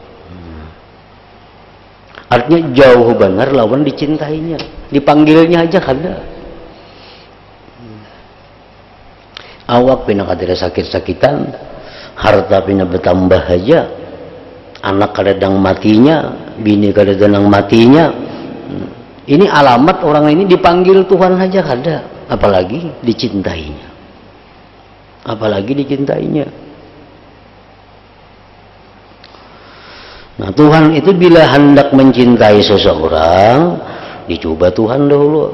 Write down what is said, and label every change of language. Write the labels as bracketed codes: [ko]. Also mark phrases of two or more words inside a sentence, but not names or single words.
[bjn] Artinya jauh benar lawan dicintainya, dipanggilnya aja kada. Awak pina kada sakit-sakitan, harta pina bertambah aja, anak kadang matinya, bini kadang matinya. Ini alamat orang ini dipanggil Tuhan aja kada, apalagi dicintainya. Apalagi dicintainya. [id] Nah, Tuhan itu bila hendak mencintai seseorang, dicoba Tuhan dahulu.